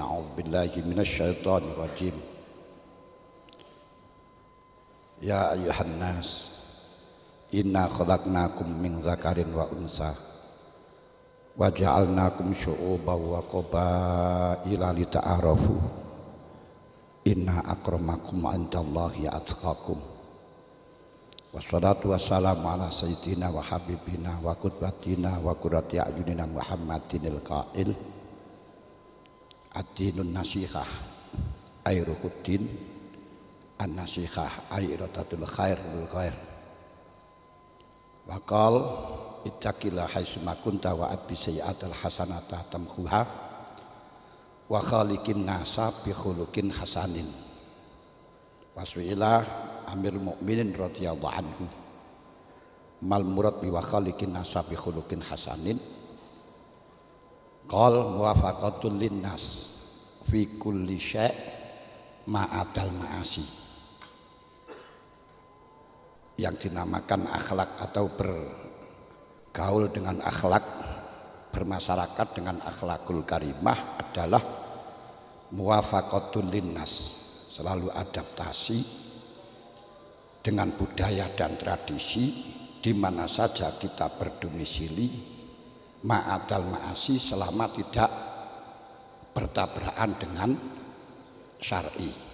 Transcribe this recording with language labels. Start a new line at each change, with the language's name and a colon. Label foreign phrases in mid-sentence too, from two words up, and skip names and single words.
Arabic: أعوذ بالله من الشيطان الرجيم. يا أيها الناس إنا خلقناكم من ذكر وأنثى وجعلناكم شعوبا وقبائل لتعارفوا إن أكرمكم عند الله أتقاكم. والصلاة والسلام على سيدنا وحبيبنا وقدوتنا وقرة أعيننا محمد القائل الدين النصيحة أيرهدين النصيحة أيرتة الخير بالخير وقال اتق الله حيثما كنت وأتبع السيئة الحسنة تمحها وخالق الناس بخلق حسن. وسئل أمير المؤمنين رضي الله عنه ما المراد ب وخالق الناس بخلق حسن قال موافقة للناس في كل شيء ما عدا المعاصي.
Indonesian: Yang dinamakan akhlak atau bergaul dengan akhlak, bermasyarakat dengan
Arabic: الأخلاق الكريمة
Indonesian: adalah
Arabic: موافقة للناس,
Indonesian: selalu adaptasi dengan budaya dan tradisi di mana saja kita berdomisili,
Arabic: ما عدا المعاصي,
Indonesian: selama tidak bertabrakan dengan syar'i.